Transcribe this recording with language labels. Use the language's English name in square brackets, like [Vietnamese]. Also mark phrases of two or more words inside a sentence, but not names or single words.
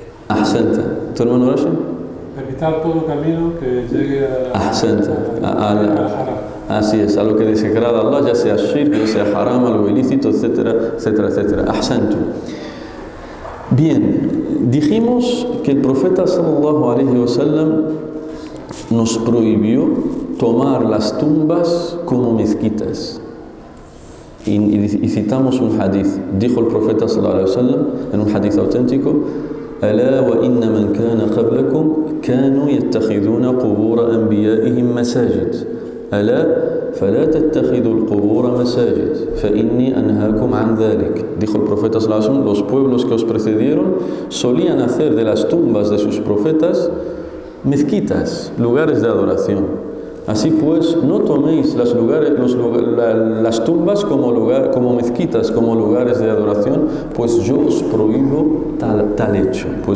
[Spanish] Ahsanta. ¿Tu hermano Rashid? Evitar todo camino que llegue así es, a lo que desagrada a Allah, ya sea shirk, ya sea haram, algo ilícito, etcétera, etcétera, etcétera. Ahsantu. Bien, dijimos que el profeta [Arabic] صلى الله عليه وسلم [Spanish] nos prohibió tomar las tumbas como mezquitas. Y citamos un hadith. Dijo el profeta [Arabic] صلى الله عليه وسلم [Spanish] en un hadith auténtico: [Arabic] ألا وإن من كان قبلكم كانوا يتخذون قبور أنبيائهم مساجد ألا فلا تتخذوا القبور مساجد فإني أنهاكم عن ذلك. [Spanish] Dijo el profeta [Arabic] صلى الله عليه وسلم, [Spanish] los pueblos que os precedieron solían hacer de las tumbas de sus profetas mezquitas, lugares de adoración. Así pues, no toméis las tumbas como mezquitas, como lugares de adoración, pues yo os prohíbo tal hecho.